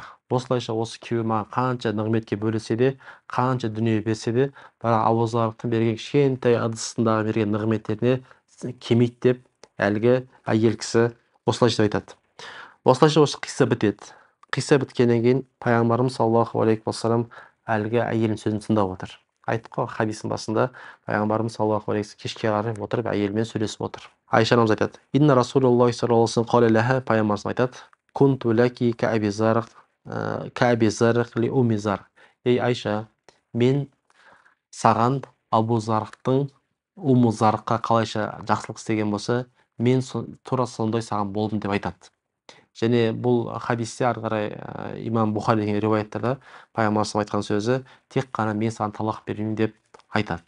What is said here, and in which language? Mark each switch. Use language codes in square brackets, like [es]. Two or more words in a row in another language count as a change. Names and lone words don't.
[kk] Осылайша осы күйеуі маған қанша нығметке бөлесе де, қанша дүние берсе де, бірақ Абу Зардың берген кішкентай ыдысындағы берген нығметтеріне кемейді деп әлгі әйел кісі осылайша айтады. Осылайша осы қисса бітеді. Қисса біткеннен кейін пайғамбарымыз [ar] صلى الله عليه وسلم [kk] әлгі әйелдің сөзін тыңдап отыр. Айттық қой хадистің басында, пайғамбарымыз [ar] صلى الله عليه [kk] кешке қарай отырып әйелмен сөйлесіп отыр. Айша анамыз айтады: [ar] إن رسول الله صلى الله عليه قال لها, [kk] пайғамбарымыз айтады: [ar] كنت لك كأبي زرع لأم زرع. [kk] Ей Айша, мен саған Абу Зардың Умму Зарқа қалайша жақсылық істеген болса, мен тура сондай саған болдым деп айтады. Және бұл хадисте ары қарай имам Бухари деген риуаяттарда пайғамбарымыз айтқан сөзі, тек қана мен саған талақ беремін деп айтады.